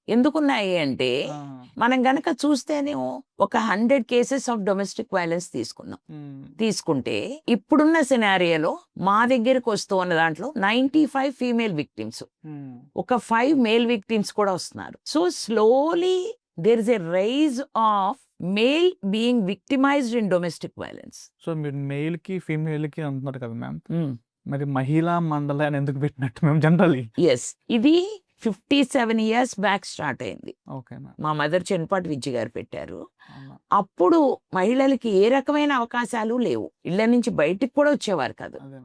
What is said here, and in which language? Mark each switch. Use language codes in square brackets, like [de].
[te] ఎందుకున్నాయి అంటే మనం గనక చూస్తేనే ఒక 100 కేసెస్ ఆఫ్ డొమెస్టిక్ వైలెన్స్ తీసుకుంటే ఇప్పుడున్న సినారియోలో మా దగ్గరకు వస్తూ ఉన్న దాంట్లో 95 ఫీమేల్ విక్టిమ్స్, ఒక 5 మేల్ విక్టిమ్స్ కూడా వస్తున్నారు. [en] So slowly there is a rise of male being victimized in domestic violence. [te] So మీరు మేల్ కి ఫీమేల్ కి అంటున్నారు కదా మ్యామ్, మరి మహిళా మండలి అని ఎందుకు పెట్టినట్టు మేము జనరల్లీ? ఎస్, ఇది 57 years బ్యాక్ స్టార్ట్ అయింది. Okay ma'am. మా మదర్ చెన్పాటి విజయ్ గారు పెట్టారు. అప్పుడు మహిళలకి ఏ రకమైన అవకాశాలు లేవు, ఇళ్ల నుంచి బయటికి కూడా వచ్చేవారు కాదు.